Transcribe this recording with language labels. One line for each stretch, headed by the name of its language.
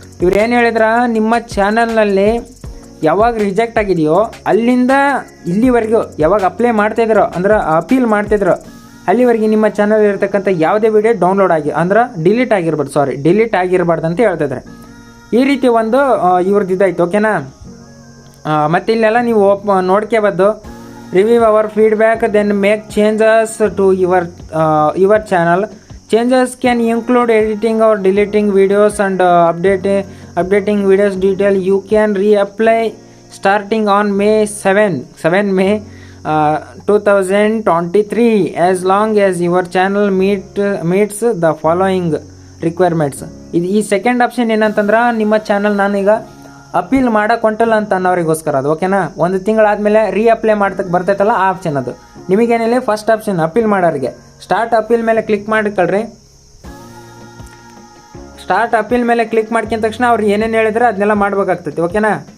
Kannada: ಇವ್ರು ಏನು ಹೇಳಿದ್ರ, ನಿಮ್ಮ ಚಾನಲ್ನಲ್ಲಿ ಯಾವಾಗ ರಿಜೆಕ್ಟ್ ಆಗಿದೆಯೋ ಅಲ್ಲಿಂದ ಇಲ್ಲಿವರೆಗೂ ಯಾವಾಗ ಅಪ್ಲೈ ಮಾಡ್ತಾಯಿದ್ರೋ ಅಂದ್ರೆ ಅಪೀಲ್ ಮಾಡ್ತಿದ್ರು ಅಲ್ಲಿವರೆಗೆ ನಿಮ್ಮ ಚಾನಲ್ ಇರತಕ್ಕಂಥ ಯಾವುದೇ ವಿಡಿಯೋ ಡೌನ್ಲೋಡ್ ಅಂದ್ರೆ ಡಿಲೀಟ್ ಆಗಿರಬಾರ್ದು ಅಂತ ಹೇಳ್ತಿದ್ರೆ. ಈ ರೀತಿ ಒಂದು ಇವ್ರದ್ದು ಇದಾಯ್ತು. ಓಕೆನಾ? ಮತ್ತು ಇಲ್ಲೆಲ್ಲ ನೀವು ನೋಡ್ಕೋಬೋದು.
English: Review our feedback then make changes to your channel. Changes can include editing or deleting videos and updating videos detail. You can reapply starting on May 7 May 2023 as long as your channel meets the following requirements.
Kannada: ಈ second option ಏನಂತಂದ್ರೆ, ನಿಮ್ಮ channel ನಾನೀಗ appeal ಮಾಡಕ್ಕೆ ಹೊಂಟಲ್ಲ ಅಂತ ಅನ್ನೋರಿಗೋಸ್ಕರ ಅದು. ಓಕೆನಾ? 1 ತಿಂಗಳಾದ್ಮೇಲೆ reapply ಮಾಡ್ತಕ್ಕೆ ಬರ್ತೈತಲ್ಲ ಆ option ಅದು. ನಿಮಗೇನಿಲ್ಲ ಫಸ್ಟ್ ಆಪ್ಷನ್ ಅಪೀಲ್ ಮಾಡೋರಿಗೆ ಸ್ಟಾರ್ಟ್ ಅಪೀಲ್ ಮೇಲೆ ಕ್ಲಿಕ್ ಮಾಡಿಕೊಳ್ರಿ. ಸ್ಟಾರ್ಟ್ ಅಪೀಲ್ ಮೇಲೆ ಕ್ಲಿಕ್ ಮಾಡ್ಕೊಂಡ ತಕ್ಷಣ ಅವ್ರು ಏನೇನು ಹೇಳಿದ್ರೆ ಅದನ್ನೆಲ್ಲ ಮಾಡ್ಬೇಕಾಗ್ತೈತಿ. ಓಕೆನಾ?